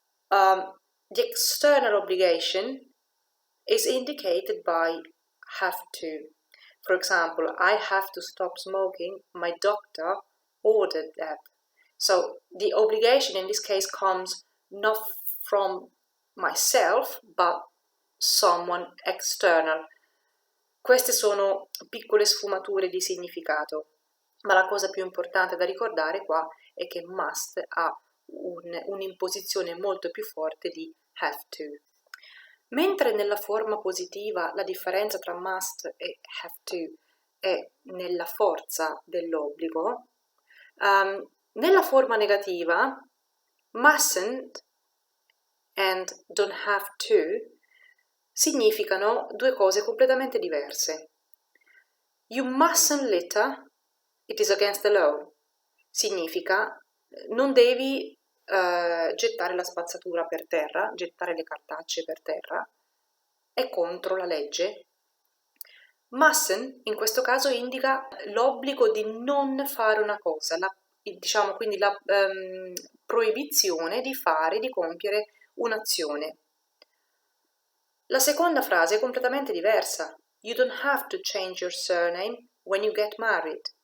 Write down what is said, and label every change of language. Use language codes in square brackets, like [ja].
[en] The external obligation is indicated by have to. For example, I have to stop smoking, my doctor ordered that. So the obligation in this case comes not from myself, but someone external. [it] Queste sono piccole sfumature di significato, ma la cosa più importante da ricordare qua è che must ha un'imposizione molto più forte di have to. Mentre nella forma positiva la differenza tra must e have to è nella forza dell'obbligo, nella forma negativa mustn't and don't have to significano due cose completamente diverse. [en] You mustn't litter, it is against the law. [it] Significa non devi gettare la spazzatura per terra, gettare le cartacce per terra, è contro la legge. Mustn't in questo caso indica l'obbligo di non fare una cosa, quindi la proibizione di fare, di compiere un'azione. La seconda frase è completamente diversa. [en] You don't have to change your surname when you get married.